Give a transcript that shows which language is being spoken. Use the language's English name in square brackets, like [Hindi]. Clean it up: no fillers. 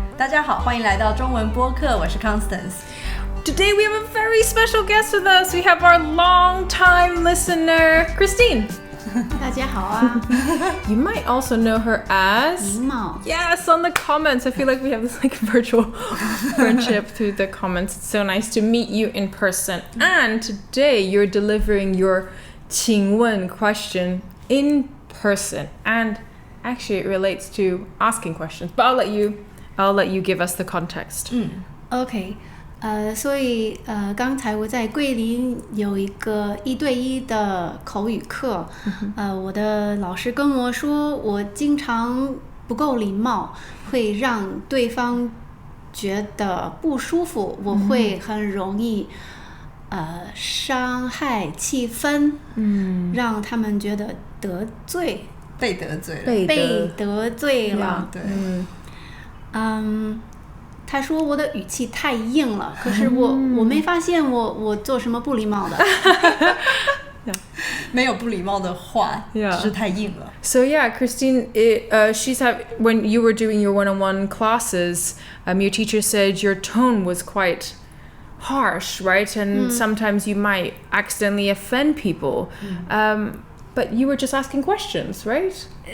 [Chinese] 大家好，欢迎来到中文播客，我是 Constance。 [English] Today we have a very special guest with us. We have our long-time listener, Christine. [Chinese] 大家好啊 [English] You might also know her as... [Chinese] 狸猫 [English] Yes, on the comments. I feel like we have this virtual friendship through the comments. It's so nice to meet you in person. And today you're delivering your 请问 question in person. And actually it relates to asking questions. But I'll let you give us the context. [Chinese] OK 所以刚才我在桂林有一个1对1的口语课我的老师跟我说我经常不够礼貌会让对方觉得不舒服我会很容易伤害气氛让他们觉得得罪被得罪了对他说我的语气太硬了可是我没发现我做什么不礼貌的没有不礼貌的话只是太硬了 [English] So yeah, Christine, when you were doing your one-on-one classes, your teacher said your tone was quite harsh, right? And sometimes you might accidentally offend people. But you were just asking questions, right?